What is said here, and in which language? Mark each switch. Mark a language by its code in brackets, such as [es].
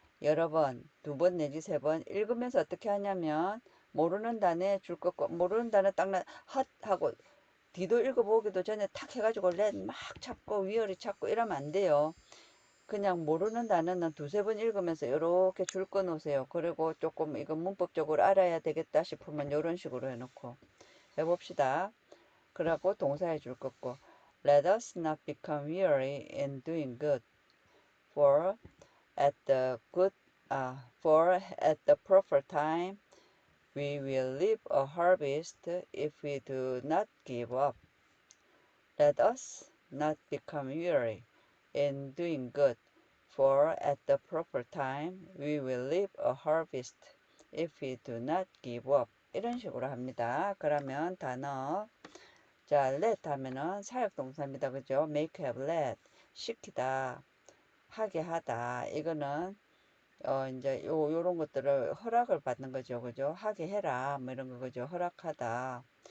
[ko] 여러 번, 2번 내지 3번 읽으면서 어떻게 하냐면 모르는 단어에 줄 것고 모르는 단어 헛 하고 뒤도 읽어보기도 전에 탁 해가지고 렛 막 찾고 위어리 찾고 이러면 안 돼요. 그냥 모르는 단어는 2~3번 읽으면서 이렇게 줄 거 놓으세요. 그리고 조금 이거 문법적으로 알아야 되겠다 싶으면 이런 식으로 해놓고 해봅시다. 그러고 동사해 줄 거고 [en] Let us not become weary in doing good, for at the good for at the proper time we will reap a harvest if we do not give up. Let us not become weary in doing good, for at the proper time we will reap a harvest if we do not give up. [ko] 이런 식으로 합니다. 그러면 단어 자, let 하면은 사역동사입니다. 그죠? make, have, let 시키다, 하게 하다. 이거는 이제 요런 것들을 허락을 받는 거죠. 그죠? 하게 해라. 뭐 이런 거 그죠? 허락하다.